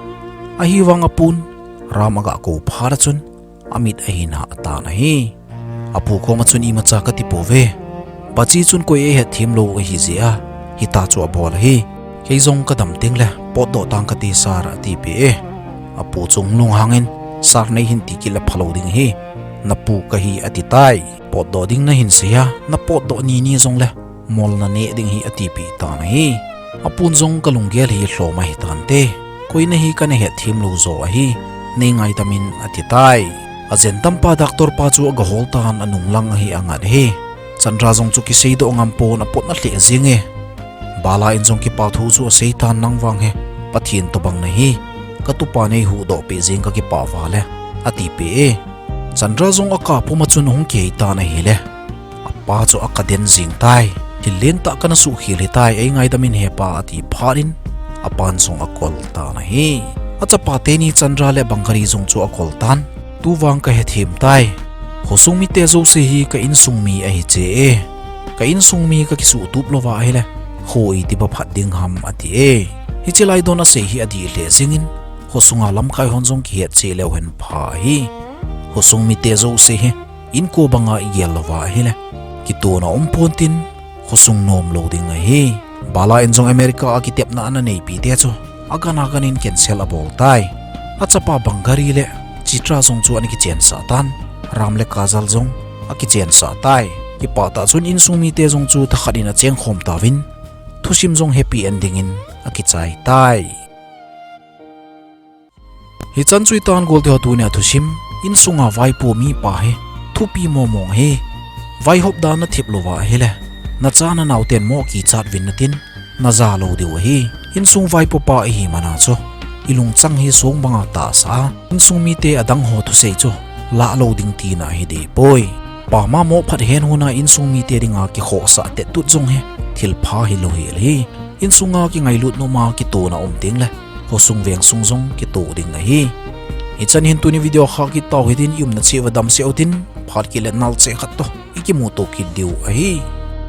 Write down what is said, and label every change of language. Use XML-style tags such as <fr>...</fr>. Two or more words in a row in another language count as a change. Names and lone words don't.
<tcz>a hi wang apun ram aga ko phara chun amit a hin ha ta na hi apu ko ma chun i ma cha ka ti po ve bachi chun ko e he thim lo hi zia hi ta chu a bol hi ke zong ka dam ting le pot do tang ka ti sar ti pe apu chung lung hangin sar nei hin ti ki la phalo ding hi na pu ka hi ati tai pot do ding na hin sia na pot do ni ni zong le mol na ne ding hi ati pi ta na hi apun zong ka lunggel hi hlo ma hi tan te koi na hi ka ne he thim lo zo a hi nei ngai tamin ati tai azen tampa doctor pa chu ga hol tan anung lang hi angat he chandra zong chu ki sei do ngam po na pot na hle zinge bala in zong ki pa thu chu sei tan nang wang he pathin to bang na hi ka tu pa nei hu do pe jing ka ki pa wa le ati pe chandra zong aka puma chun hung ke ta na hi le apa chu akaden jing tai tilen ta kana su khili tai ei ngai damin he pa ati pharin apan zong akol ta na hi acha pa te ni chandra le bangari zong chu akol tan tu wang ka he thim tai hosung mi te zo se hi ka insung mi a hi che ka insung mi ka ki su tup lova hi le khoi ti ba phat ding ham ati hi chilai dona se hi adi le zingin hosunga lam kai hon zong ki he che le hen pha hi hosung mi te zo se hi in ko banga yel lova hi le ki to na pontin hosung nom loading a hi bala en zong america a ki tep na ana nei pi te chu agana ganin cancel abol tai achapa bangari le chitra zong chu ani ki chen sa tan ramle kazal zong a ki chen sa tai ki pata chun insung mi te zong chu thakharina cheng khom tawin thusim zong</tcz> <en>happy ending</en> <tcz>in a ki chai tai hi chan chui tan gol te tu ne thusim Insunga vai po mi pa he thupi mo mong he vai hop da na thip lova hele na chana nauten mo ki chat win natin na za lo de he Insung vai po pa hi mana cho ilung chang hi song banga ta sa Insung mi te adang ho thu sei cho la lo ding ti na hi de poi pa ma mo phat hen huna Insung mi te ringa ki kho sa te tu jong he thil pha hi lo he le Insunga ki ngai lut no ma ki to na om ting le ho sung veng sung jong ki to ding na hi ichan hin tu ni video kha ki taw hidin yum na che wadam se otin phat ki le nal che khat to iki mu to ki diu a hi</tcz>